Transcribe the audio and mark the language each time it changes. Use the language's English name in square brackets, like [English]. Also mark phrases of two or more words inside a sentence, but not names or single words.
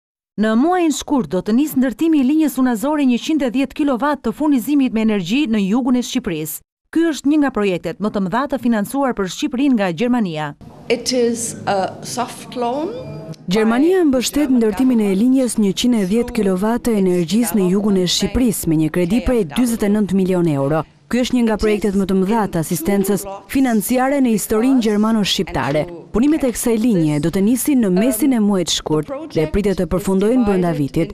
[Albanian] Në muajin shkurt do të nisë ndërtimi I linjës unazore 110 kW të furnizimit me energji në jugun e Shqipërisë. Ky është një nga projektet më të mëdha të financuar për Shqipërinë nga Gjermania. [English] It is a soft loan. [Albanian] Gjermania mbështet ndërtimin e linjës 110 kW të energjisë në jugun e Shqipërisë me një kredi prej 49 milionë euro. Ky është një nga projektet më të mëdha të asistencës financiare në historinë gjermano-shqiptare. Punimet e kësaj linje do të nisin në mesin e muajit shkurt dhe pritet të përfundojnë brenda vitit.